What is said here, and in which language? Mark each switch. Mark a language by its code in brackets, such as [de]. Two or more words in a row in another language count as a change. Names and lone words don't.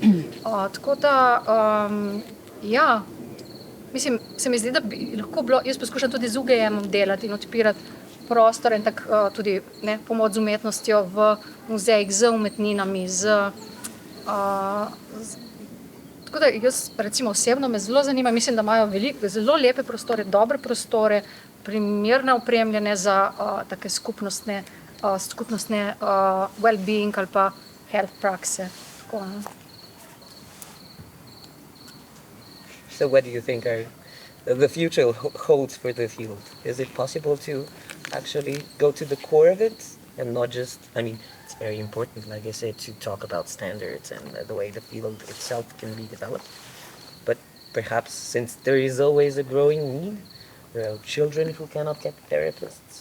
[sl] Tako da, ja, mislim, se mi zdi, da bi lahko bilo, jaz poskušam tudi z UGM-om delati in odpirati prostor in tak tudi pomoč z umetnostjo v muzejih, z umetninami, tako da jaz recimo osebno me zelo zanima, mislim, da imajo zelo lepe prostore, dobre prostore, primerne opremljene za take skupnostne well-being ali pa health prakse. Tako, [en] So what do you think are the future holds for the field? Is it possible to actually go to the core of it and not just, I mean, it's very important, like I said, to talk about standards and the way the field itself can be developed. But perhaps since there is always a growing need, there are children who cannot get therapists.